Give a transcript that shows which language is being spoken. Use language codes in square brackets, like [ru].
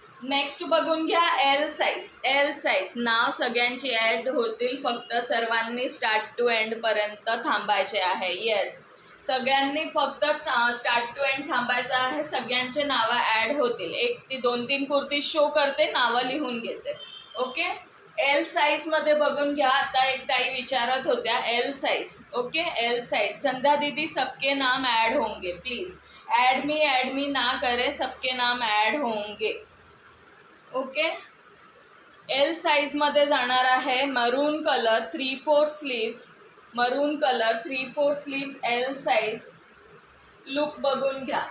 [mr] Next बघून घ्या L size. नाव सगळ्यांची ॲड होतील, फक्त सर्वांनी स्टार्ट टू एंड पर्यंत थांबायचे आहे. येस, सगळ्यांनी फक्त स्टार्ट टू एंड थांबायचं आहे. सगळ्यांचे नावं ॲड होतील. 1 ते 2-3 कुर्ती शो करते, नावं लिहून घेते. ओके, एल साईजमध्ये बघून घ्या. आता एक ताई विचारत होत्या L size. Okay, L size. [hi] संध्या दीदी, सबके नाम ऐड होंगे प्लीज. ऐड मी ना करे, सबके नाम ऐड होंगे. [mr] ओके, एल साईजमध्ये जाणार आहे. [en] Maroon colour 3/4 sleeves. Maroon colour 3/4 sleeves. L size. Look [mr] बघून घ्या.